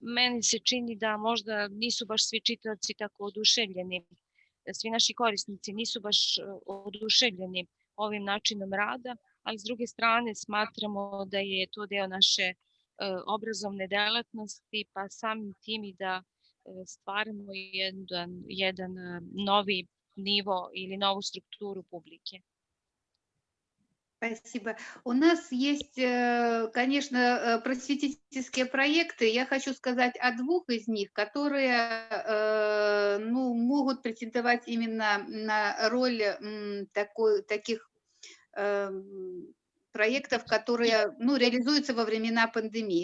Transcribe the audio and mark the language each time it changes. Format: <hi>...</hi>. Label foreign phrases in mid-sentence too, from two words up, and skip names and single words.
<sr>Meni se čini da možda nisu baš svi čitaoci tako oduševljeni, svi naši korisnici nisu baš oduševljeni ovim načinom rada, ali s druge strane smatramo da je to deo naše obrazovne delatnosti, pa samim tim i da stvaramo jedan novi nivo</sr> <ru>или новую структуру публики. Спасибо. У нас есть, конечно, просветительские проекты. Я хочу сказать о двух из них, которые ну, могут претендовать именно на роль таких проектов, которые ну, реализуются во времена пандемии.</ru>